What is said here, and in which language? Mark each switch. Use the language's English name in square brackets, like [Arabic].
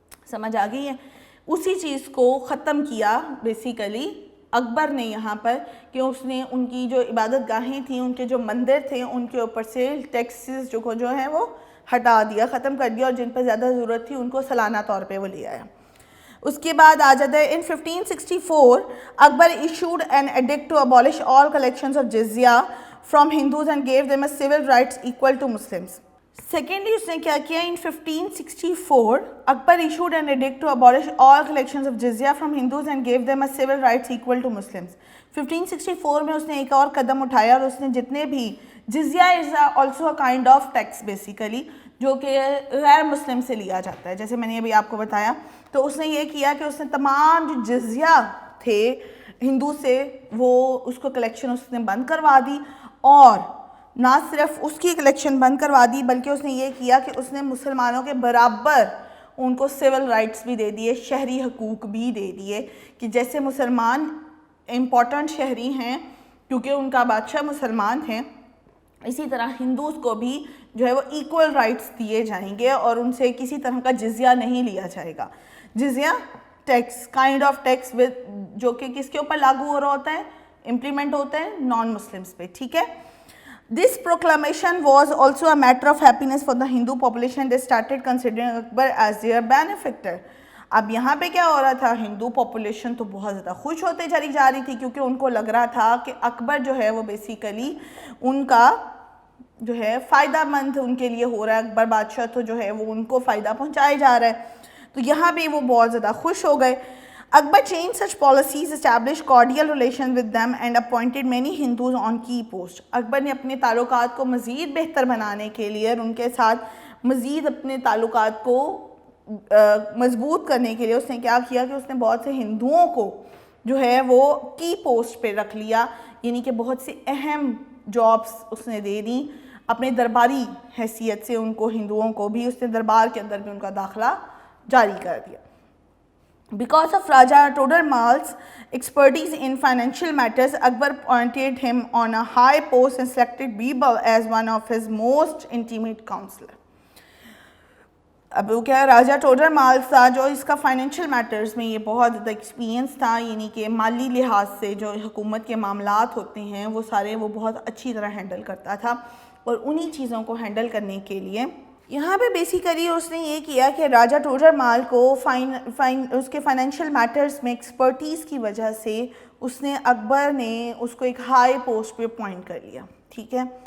[Urdu] سمجھ آ گئی ہے؟ اسی چیز کو ختم کیا بیسیکلی اکبر نے یہاں پر کہ اس نے ان کی جو عبادت گاہیں تھیں, ان کے جو مندر تھے, ان کے اوپر سے ٹیکسز جو ہیں وہ ہٹا دیا, ختم کر دیا, اور جن پر زیادہ ضرورت تھی ان کو سالانہ طور پہ وہ لے آیا. اس کے بعد آ جاتا ہے [English] in 1564 Akbar issued an edict to abolish all collections of jizya from Hindus and gave them a civil rights equal to Muslims. [Urdu] Secondly اس نے کیا کیا, [English] in 1564 Akbar issued an edict to abolish all collections of jizya from Hindus and gave them a civil rights equal to Muslims. [Urdu] 1564 میں اس نے ایک اور قدم اٹھایا اور اس نے جتنے بھی جزیہ [English] is also a kind of tax basically [Urdu] جو کہ غیر مسلم سے لیا جاتا ہے, جیسے میں نے ابھی آپ کو بتایا, تو اس نے یہ کیا کہ اس نے تمام جو جزیہ تھے ہندو سے وہ اس کو کلیکشن اس نے بند کروا دی, اور نہ صرف اس کی کلیکشن بند کروا دی بلکہ اس نے یہ کیا کہ اس نے مسلمانوں کے برابر ان کو سول رائٹس بھی دے دیے, شہری حقوق بھی دے دیے, کہ جیسے مسلمان امپورٹنٹ شہری ہیں کیونکہ ان کا بادشاہ مسلمان ہیں, اسی طرح ہندوز کو بھی جو ہے وہ ایکول رائٹس دیے جائیں گے اور ان سے کسی طرح کا جزیہ نہیں لیا جائے گا. جزیہ ٹیکس, کائنڈ آف ٹیکس جو کہ کس کے اوپر لاگو ہو رہا ہوتا ہے, امپلیمنٹ ہوتا ہے نان مسلمس پہ. [English] ٹھیک ہے, This proclamation was also a matter of happiness for the Hindu population. They started considering Akbar as their benefactor. [Urdu] اب یہاں پہ کیا ہو رہا تھا, ہندو پاپولیشن تو بہت زیادہ خوش ہوتے چلی جا رہی تھی کیونکہ ان کو لگ رہا تھا کہ اکبر جو ہے وہ بیسیکلی ان کا جو ہے فائدہ مند ان کے لیے ہو رہا ہے, اکبر بادشاہ تو جو ہے وہ ان کو فائدہ پہنچائے جا رہا ہے. تو یہاں بھی وہ بہت زیادہ خوش ہو گئے. [English] Akbar changed such policies, established cordial relations with them and appointed many Hindus on key posts. [Urdu] اکبر نے اپنے تعلقات کو مزید بہتر بنانے کے لیے اور ان کے ساتھ مزید اپنے تعلقات کو مضبوط کرنے کے لیے اس نے کیا کیا کہ اس نے بہت سے ہندوؤں کو جو ہے وہ کی پوسٹ پہ رکھ لیا, یعنی کہ بہت سی اہم جابس اس نے دے دیں اپنے درباری حیثیت سے. ان کو ہندوؤں کو بھی اس نے دربار کے اندر بھی ان کا داخلہ جاری کر دیا. [English] Because of Raja Todarmal's expertise in financial matters, Akbar appointed him on a high post and selected Birbal as one of his most intimate counselor. [Urdu] اب وہ کیا راجہ ٹوڈر مال تھا جو اس کا فائنینشیل میٹرز میں یہ بہت زیادہ ایکسپیرینس تھا, یعنی کہ مالی لحاظ سے جو حکومت کے معاملات ہوتے ہیں وہ سارے وہ بہت اچھی طرح ہینڈل کرتا تھا. اور انہی چیزوں کو ہینڈل کرنے کے لیے یہاں پہ بیسیکلی اس نے یہ کیا کہ راجہ ٹوڈر مال کو اس کے فائنینشیل میٹرز میں ایکسپرٹیز کی وجہ سے اس نے اکبر نے اس کو ایک ہائی پوسٹ پہ اپوائنٹ کر لیا, ٹھیک ہے.